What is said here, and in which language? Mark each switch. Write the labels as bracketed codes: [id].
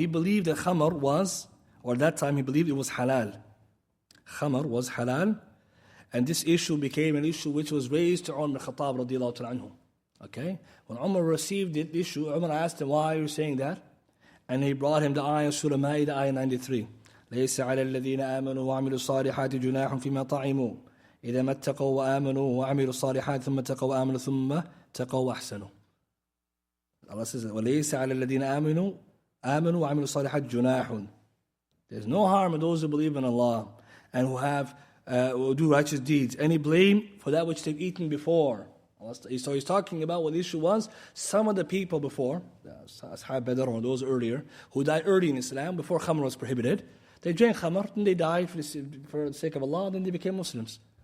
[en] He believed that Khamar was, or at that time he believed it was halal. Khamar was halal, and this issue became an issue which was raised to Umar ibn Khattab radiallahu anhu. Okay? When Umar received the issue, Umar asked him, why are you saying that? And he brought him the ayah, Surah Ma'idah, ayah 93. [ar] ليس على الذين آمنوا وعملوا الصالحات جناح فيما طعموا إذا ما اتقوا وآمنوا وعملوا الصالحات ثم اتقوا وآمنوا ثم اتقوا وأحسنوا. Allah says, وليس على الذين آمنوا وعملوا الصالحات جناح. [en] There's no harm in those who believe in Allah and who do righteous deeds. Any blame for that which they've eaten before. So he's talking about what the issue was. Some of the people before, Ashab Badr or those earlier, who died early in Islam, before Khamr was prohibited, they drank Khamr, and they died for the sake of Allah, then they became Muslims.